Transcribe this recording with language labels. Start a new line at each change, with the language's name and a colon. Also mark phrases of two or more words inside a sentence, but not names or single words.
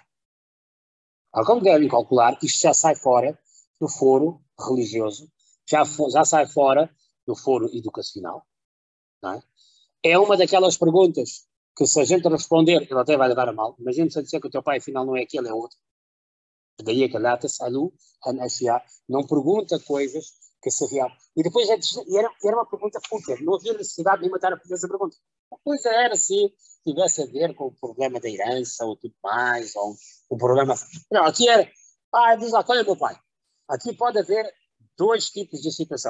Portuguese: Como devem calcular, isto já sai fora do foro religioso, já sai fora do foro educacional. Não é? É uma daquelas perguntas que, se a gente responder, ele até vai levar a mal. Imagina se eu disser que o teu pai afinal não é aquele, é outro. Daí é que
Arabic: لا تسألوا عن أشياء,
Portuguese: não pergunta coisas que se real. E depois era uma pergunta fútil, não havia necessidade de matar a fazer essa pergunta. A coisa era se tivesse a ver com o problema da herança ou tudo mais, ou o problema... Não, aqui era, diz lá, qual é o meu pai? Aqui pode haver 2 tipos de situação.